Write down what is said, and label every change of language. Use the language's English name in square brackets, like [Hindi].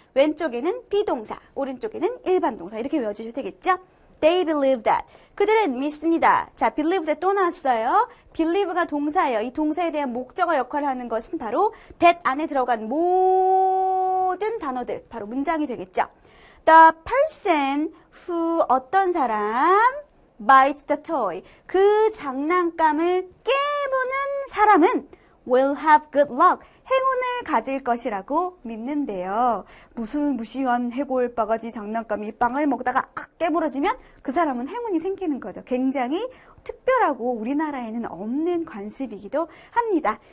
[Korean] 왼쪽에는 비동사, 오른쪽에는 일반 동사 이렇게 외워주셔도 되겠죠? [English] They believe that. [Korean] 그들은 믿습니다. 자, believe that 또 나왔어요. believe가 동사예요. 이 동사에 대한 목적어 역할을 하는 것은 바로 that 안에 들어간 모든 단어들, 바로 문장이 되겠죠. [English] The person who, [Korean] 어떤 사람, [English] bites the toy. [Korean] 그 장난감을 깨무는 사람은 [English] will have good luck. [Korean] 행운을 가질 것이라고 믿는데요. 무슨 무시한 해골 바가지 장난감이 빵을 먹다가 깨물어지면 그 사람은 행운이 생기는 거죠. 굉장히 특별하고 우리나라에는 없는 관습이기도 합니다.